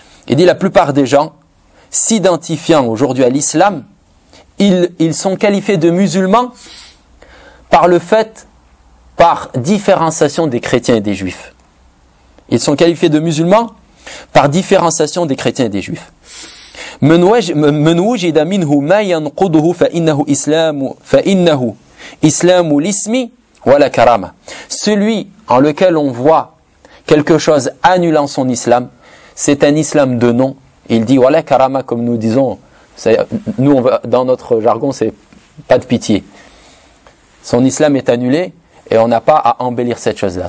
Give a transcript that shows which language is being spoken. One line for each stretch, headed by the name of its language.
French: Il dit la plupart des gens s'identifiant aujourd'hui à l'islam, ils sont qualifiés de musulmans par le fait, par différenciation des chrétiens et des juifs. Ils sont qualifiés de musulmans par différenciation des chrétiens et des juifs.
Arabic: من وجد منه ما ينقضه فإنه إسلام فإنه إسلام الاسم ولا كرامة.
French: Celui en lequel on voit quelque chose annulant son islam, c'est un islam de nom. Il dit
Arabic: ولا كرامة,
French: comme nous disons, nous dans notre jargon, c'est pas de pitié. Son islam est annulé et on n'a pas à embellir cette chose-là.